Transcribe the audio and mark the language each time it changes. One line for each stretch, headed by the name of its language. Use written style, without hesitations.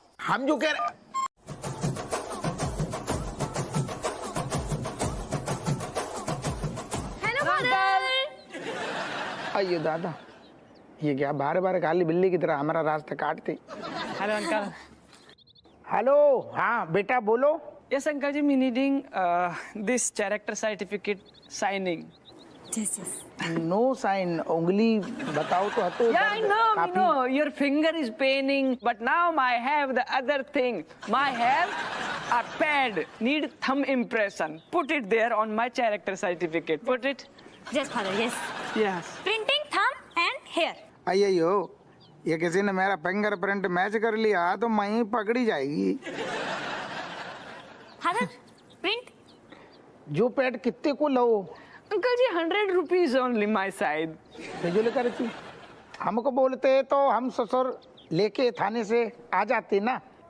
Hindi: हम जो कह रहे,
English: Hello father.
Hindi: आइए दादा, ये क्या बार बार काली बिल्ली की तरह हमारा रास्ता काटते।
English: Hello uncle.
Hindi: हेलो, हाँ बेटा बोलो।
English: Yes, Uncle ji, me needing this character certificate signing. Yes. No sign,
Hindi: उंगली बताओ तो हतो।
English: Yeah, I know. Your finger is paining, but now I have the other thing. I have a pad, need thumb impression. Put it there on my character certificate. Put it. Yes, father, yes. Yes. Printing, thumb and hair.
Hindi: अयो, ये किसी ने मेरा fingerprint match कर लिया तो मैं ही पकड़ी जाएगी।
English: Father, print.
Hindi: जो पैड कितने को लो?
English: Uncle ji, 100 rupees only my side.
Hindi: जो लेकर थी, हमको बोलते तो हम ससुर लेके थाने से आ जाते ना।